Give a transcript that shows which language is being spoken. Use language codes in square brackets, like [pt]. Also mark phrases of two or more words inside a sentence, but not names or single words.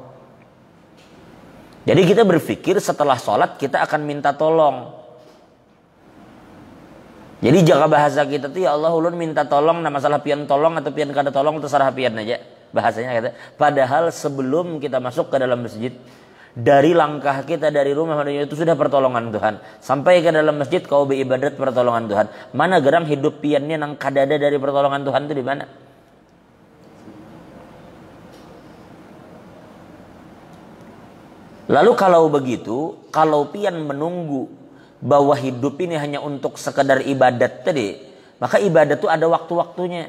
[bjn] Jadi kita berpikir setelah sholat kita akan minta tolong. Jadi jaga bahasa kita tuh ya Allah ulun minta tolong, nah masalah pian tolong atau pian kada tolong terserah pian aja. Bahasanya kata. Padahal sebelum kita masuk ke dalam masjid, dari langkah kita dari rumah menuju itu sudah pertolongan Tuhan. Sampai ke dalam masjid kau beribadat pertolongan Tuhan. Mana gerang hidup piannya nang kadada dari pertolongan Tuhan itu di mana? Lalu kalau begitu, kalau pian menunggu bahwa hidup ini hanya untuk sekedar ibadat tadi, maka ibadat itu ada waktu-waktunya.